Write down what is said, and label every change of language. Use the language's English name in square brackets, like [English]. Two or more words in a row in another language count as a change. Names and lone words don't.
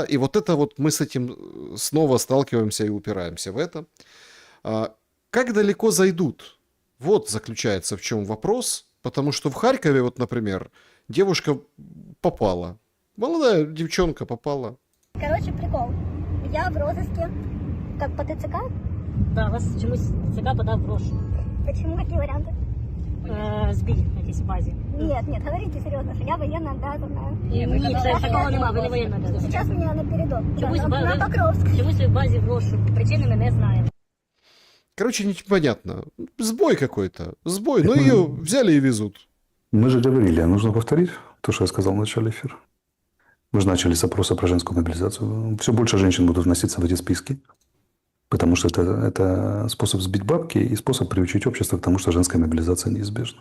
[Russian] И вот это вот мы с этим снова сталкиваемся и упираемся в это. Как далеко зайдут? Вот заключается в чем вопрос, потому что в Харькове, вот, например, девушка попала, молодая девчонка попала. Короче, прикол. Я в розыске, как по ТЦК. [Ukrainian] Да, вас чомусь ЦК подав в розшук. [Russian] Почему? Какие варианты? [Ukrainian] Збій в якійсь базі. [Russian] Нет, говорите серьезно, что я военно обязанная. [Ukrainian] Ні, такого нема, ви не воєнна обов'язана. [Russian] Сейчас меня на передок. [Ukrainian] Чомусь [Russian] На Покровск. [Ukrainian] чомусь ви в базі в розшук. Причини ми не знаємо. [Russian] Короче, непонятно. Сбой какой-то. Сбой. Ну, ее взяли и везут. Мы же говорили, а нужно повторить то, что я сказал в начале эфира. Мы же начали с опроса про женскую мобилизацию. Все больше женщин будут вноситься в эти списки. Потому что это способ сбить бабки и способ приучить общество к тому, что женская мобилизация неизбежна.